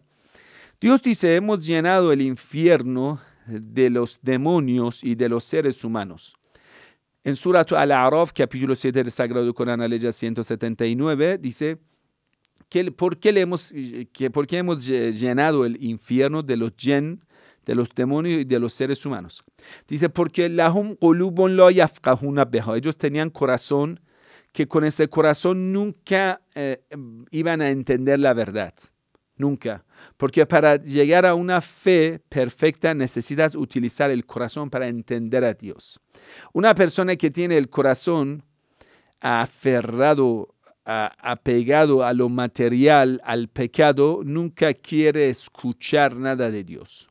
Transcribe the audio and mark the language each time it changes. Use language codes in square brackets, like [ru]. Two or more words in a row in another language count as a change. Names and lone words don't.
[es] Dios dice, hemos llenado el infierno de los demonios y de los seres humanos. En Surat Al-A'raf, capítulo 7 del Sagrado Corán, ley 179, dice, ¿por qué hemos llenado el infierno de los jinn, de los demonios y de los seres humanos? Dice, porque [ar] لهم قلوب لا يفقهون بها. [es] Ellos tenían corazón que con ese corazón nunca iban a entender la verdad. Nunca. Porque para llegar a una fe perfecta necesitas utilizar el corazón para entender a Dios. Una persona que tiene el corazón aferrado, apegado a lo material, al pecado, nunca quiere escuchar nada de Dios.